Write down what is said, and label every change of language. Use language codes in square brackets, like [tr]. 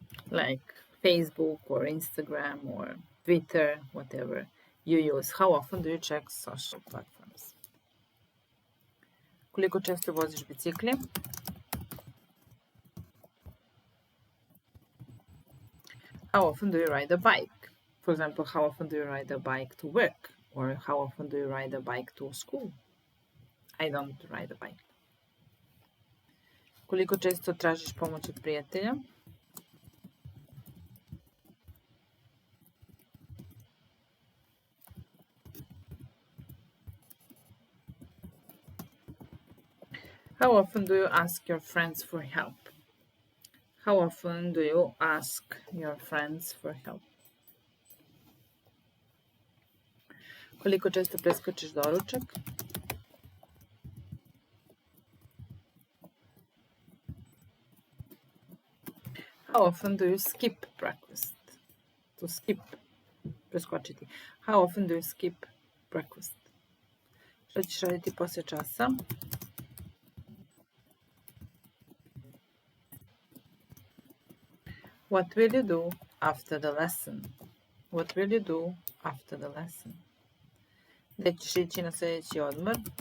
[en] Like Facebook or Instagram or Twitter, whatever you use. How often do you check social platforms? [sr] Koliko često voziš bicikli? [en] How often do you ride a bike? For example, how often do you ride a bike to work? Or how often do you ride a bike to school? I don't ride a bike. [sr] Koliko često tražiš pomoć od prijatelja? [en] How often do you ask your friends for help? How often do you ask your friends for help? [sr] Koliko često preskačeš doručak? [en] How often do you skip breakfast? To skip, preskočiti. How often do you skip breakfast? [sr] Šta ćeš raditi poslije časa? [en] What will you do after the lesson? What will you do after the lesson? [sr] Gde ćeš ići na sljedeći odmor?